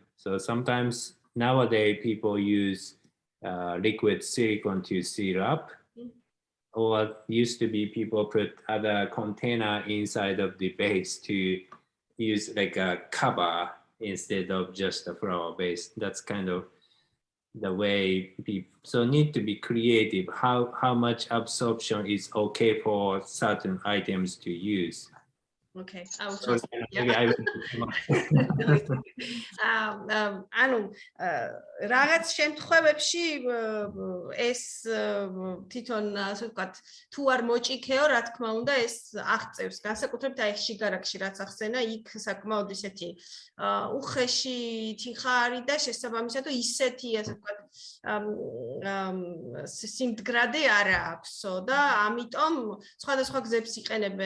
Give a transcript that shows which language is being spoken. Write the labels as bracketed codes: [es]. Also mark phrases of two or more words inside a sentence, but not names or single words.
[en] So sometimes nowadays people use liquid silicone to seal up, or used to be people put other container inside of the base to use like a cover instead of just a flower base. That's kind of the way people, so need to be creative. How much absorption is okay for certain items to use. Okay, I will So trust. maybe I will. [ka] ანუ რაღაც შემთხვევებში ეს თვითონ ასე ვთქვათ, თუ არ მოჭიქეო, რა თქმა უნდა, ეს აღწევს. განსაკუთრებით აი შიგარაკში რაც ახსენა, იქ საკმაოდ ისეთი უხეში თიხა არის და შესაბამისად ისეთი ასე ვთქვათ სიმდგრადე არ აქვსო და ამიტომ სხვადასხვა გზებს იყენებენ.